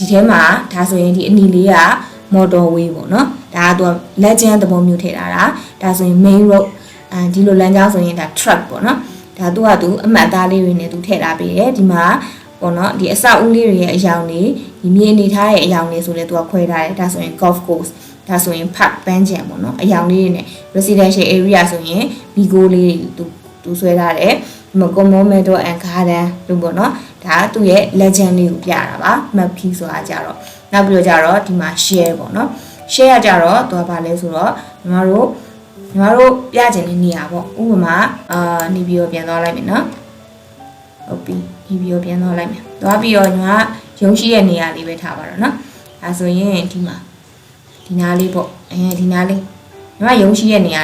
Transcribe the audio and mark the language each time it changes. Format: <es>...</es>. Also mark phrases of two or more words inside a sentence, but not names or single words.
<my>ထဲမှာဒါဆိုရင်ဒီအနီလေးက motorway ပေါ့နော်ဒါကသူက legend သဘောမျိုးထည့်ထားတာဒါဆိုရင်</my> <en>main road</en> <my>ဒီလိုလမ်းကြောင်းဆိုရင်ဒါ truck ပေါ့နော်ဒါသူအမှတ်အသားလေးတွေနဲ့သူထည့်ထားပေးတယ်ဒီမှာပေါ့နော်ဒီအဆောက်အဦလေးတွေရဲ့အယောင်တွေဒီမြေအနေထားရဲ့အယောင်တွေဆိုလဲသူကခွဲထားတယ်ဒါဆိုရင်</my> <en>golf course</en> <my>ဒါဆိုရင် park ပန်းခြံပေါ့နော်အယောင်လေးတွေနဲ့</my> <en>residential area</en> <my>ဆိုရင်မီဂိုးလေးသူဆွဲထားတယ်ဒီမှာ</my> <en>common meadow and garden</en> <my>လို့ပေါ့နော်ဒါသူ့ရဲ့ legend လေး ကိုပြတာပါ</my> <en>map key</en> <my>ဆိုတာကြတော့နောက်ပြီးတော့ကြတော့ဒီမှာ share ပေါ့နော် share ကကြတော့သူကဘာလဲဆိုတော့ညီမတို့ပြချင်တဲ့နေရာပေါ့ဥပမာနေပြီးတော့ပြန်သွားလိုက်မယ်နော်ဟုတ်ပြီဒီပြီးတော့ပြန်သွားလိုက်မယ်သွားပြီးတော့ညီမရုံရှိရဲ့နေရာလေးပဲထားပါတော့နော်ဒါဆိုရင်ဒီမှာဒီနားလေးပေါ့ဒီနားလေးညီမရုံရှိရဲ့နေရာ</my>